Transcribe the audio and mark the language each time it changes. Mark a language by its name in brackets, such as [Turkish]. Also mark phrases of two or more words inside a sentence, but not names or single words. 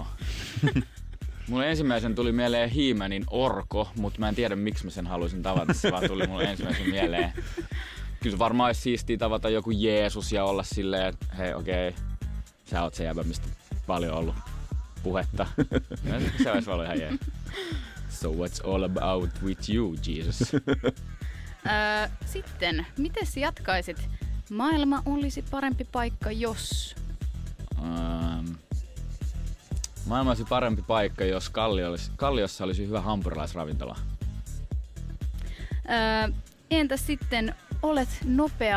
[Finnish] Mulle ensimmäisen tuli mieleen He-Manin orko, mutta mä en tiedä miksi mä sen haluaisin tavata. Se vaan tuli mulle ensimmäisen mieleen. Kyllä varmaan olisi siistiä tavata joku Jeesus ja olla silleen, että hei okei, sä oot se jäbä, mistä paljon ollut puhetta. Se olisi ollut ihan jees. [English] So what's all about with you, Jesus? [Finnish] Sitten, miten jatkaisit? Maailma olisi parempi paikka, jos... Maailma olisi parempi paikka, jos Kalliossa olisi hyvä hampurilaisravintola. Entäs sitten, olet nopea?